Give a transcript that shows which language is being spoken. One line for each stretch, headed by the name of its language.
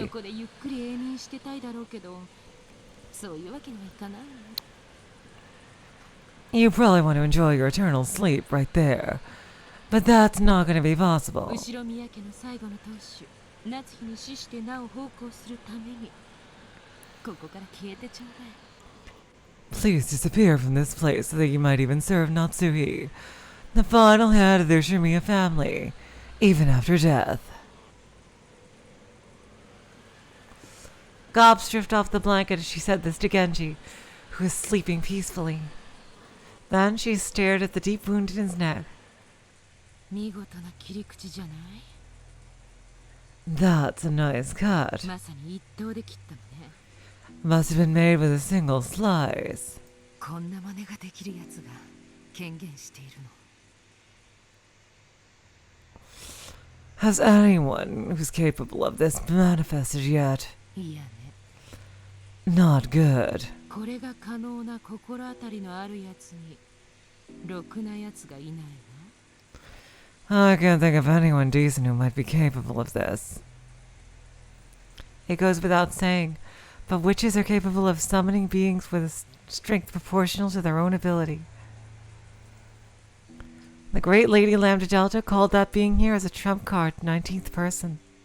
Japanese: そこでゆっくり永眠してたいだろうけど、そういうわけにはいかない。
English: You probably want to enjoy your eternal sleep right there. But that's not going to be possible.
Japanese: 後ろ宮家の最後の当主、夏日に死してなお奉公するために、ここから消えてちょうだい。
English: Please disappear from this place so that you might even serve Natsuhi, the final head of their Shimiya family, even after death. Gob stripped off the blanket as she said this to Genji, who was sleeping peacefully. Then she stared at the deep wound in his neck.
Japanese: 見事な切り口じゃない？
English: That's a nice cut.
Japanese: まさに一刀で切ったのね。
English: Must have been made with a single slice.
Japanese: こんな真似ができるやつが権限しているの。
English: Has anyone who's capable of this manifested yet?
Japanese: いやね。
English: Not good.
Japanese: これが可能な心当たりのあるやつに、ろくなやつがいないわ。
English: I can't think of anyone decent who might be capable of this. It goes without saying, but witches are capable of summoning beings with a strength proportional to their own ability. The great Lady Lambda Delta called that being here as a trump card, 19th person.